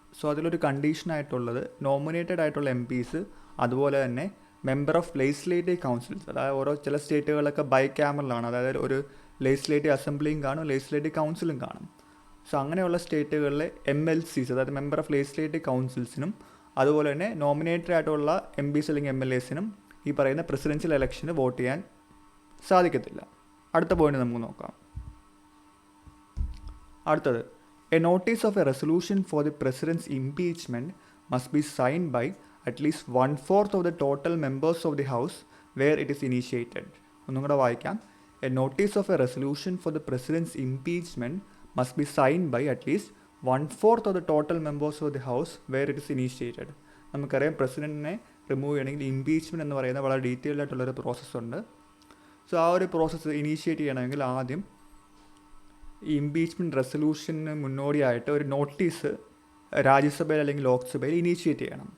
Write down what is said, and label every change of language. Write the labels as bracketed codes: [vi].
[ml] അതിലൊരു കണ്ടീഷനായിട്ടുള്ളത് നോമിനേറ്റഡ് ആയിട്ടുള്ള MPs, അതുപോലെ തന്നെ മെമ്പർ ഓഫ് ലെജിസ്ലേറ്റീവ് കൗൺസിൽസ്, അതായത് ചില സ്റ്റേറ്റുകളൊക്കെ ബൈ ക്യാമറലാണ്, അതായത് ഒരു ലെജിസ്ലേറ്റീവ് അസംബ്ലിയും കാണും, ലെജിസ്ലേറ്റീവ് കൗൺസിലും കാണും. അങ്ങനെയുള്ള സ്റ്റേറ്റുകളിലെ MLCs, അതായത് മെമ്പർ ഓഫ് ലെജിസ്ലേറ്റീവ് കൗൺസിൽസിനും അതുപോലെ തന്നെ നോമിനേറ്റഡ് ആയിട്ടുള്ള MPs അല്ലെങ്കിൽ MLAസിനും ഈ പറയുന്ന പ്രസിഡൻഷ്യൽ ഇലക്ഷന് വോട്ട് ചെയ്യാൻ സാധിക്കത്തില്ല. അടുത്ത പോയിന്റ് നമുക്ക് നോക്കാം. അടുത്തത്, [en] a notice of a resolution for the president's impeachment must be signed by at least 1/4 of the total members of the house where it is initiated. [ml] ഒന്നും കൂടെ വായിക്കാം. [en] A notice of a resolution for the president's impeachment must be signed by at least 1/4 of the total members of the house where it is initiated. [ml] നമുക്കറിയാം, പ്രസിഡന്റിനെ remove ചെയ്യണമെങ്കിൽ impeachment എന്ന് പറയുന്ന വളരെ detailed ആയിട്ടുള്ളൊരു പ്രോസസ്സുണ്ട്. ആ ഒരു പ്രോസസ്സ് ഇനീഷ്യേറ്റ് ചെയ്യണമെങ്കിൽ ആദ്യം ഈ ഇംപീച്ച്മെൻറ്റ് റെസൊല്യൂഷന് മുന്നോടിയായിട്ട് ഒരു നോട്ടീസ് രാജ്യസഭയിൽ അല്ലെങ്കിൽ ലോക്സഭയിൽ ഇനീഷ്യേറ്റ് ചെയ്യണം.